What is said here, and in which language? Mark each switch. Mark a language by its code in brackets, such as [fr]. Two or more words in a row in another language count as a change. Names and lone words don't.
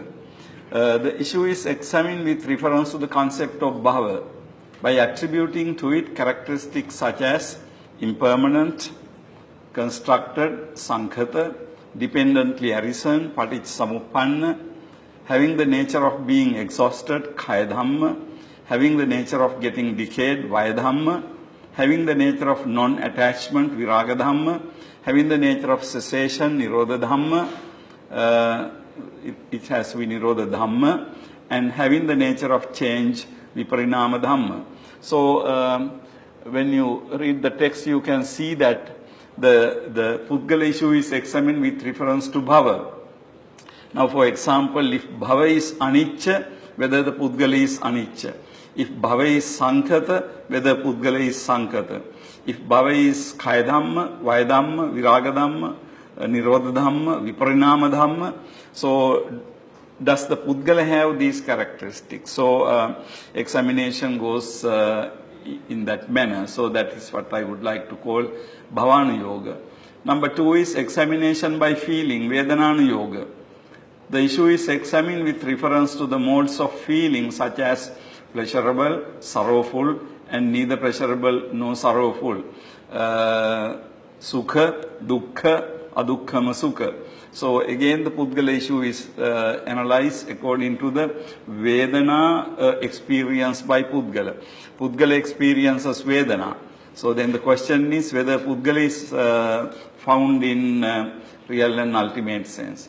[en] The issue is examined with reference to the concept of Bhava by attributing to it characteristics such as impermanent, constructed, sankhata, dependently arisen, paticcasamuppanna, having the nature of being exhausted, [pi] kaya dhamma, [en] having the nature of getting decayed, [pi] vaya dhamma, [en] having the nature of non-attachment, [pi] viraga dhamma, [en] having the nature of cessation, [pi] nirodha dhamma, [en] it has [pi] vinirodha dhamma, [en] and having the nature of change, [pi] viparinama dhamma. [en] So, when you read the text, you can see that the Pudgala issue is examined with reference to Bhava. Now, for example, if Bhava is Anicca, whether the Pudgala is Anicca. If Bhava is Sankhata, whether Pudgala is Sankhata. If Bhava is [pi] Kaya Dhamma, Vaya Dhamma, Viraga Dhamma, Nirodha Dhamma, Viparinama Dhamma. [en] So, does the Pudgala have these characteristics? So, examination goes in that manner. So, that is what I would like to call [pi] Bhavana Yoga. [en] Number two is examination by feeling, [pi] Vedanana Yoga. [en] The issue is examined with reference to the modes of feeling such as pleasurable, sorrowful, and neither pleasurable nor sorrowful. [pi] Sukha, dukkha, adukkhama sukha. [en] So again, the Pudgala issue is analyzed according to the Vedana experience by Pudgala. Pudgala experiences Vedana. So then the question is whether Pudgala is found in real and ultimate sense.